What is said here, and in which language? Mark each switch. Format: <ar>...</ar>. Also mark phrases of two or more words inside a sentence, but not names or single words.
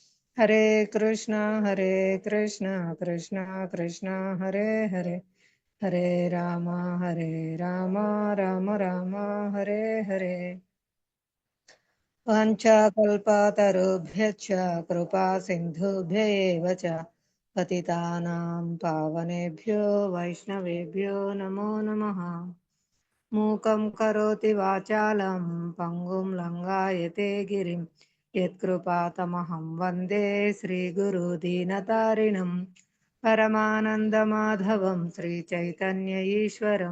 <sa>హరే కృష్ణ కృష్ణ కృష్ణ హరే హరే హరే రామ రామ రామ హరే హరే. వాంఛాకల్పతరుభ్యశ్చ కృపా సింధుభ్య ఏవ చ పతితానాం పావనేభ్యో వైష్ణవేభ్యో నమో నమః. మూకం కరోతి వాచాలం పంగుం లంఘాయతే గిరిం యత్కృపాతమహం వందే శ్రీగురు దీనతారిణం పరమానందమాధవం శ్రీచైతన్య ఈశ్వరం.</sa>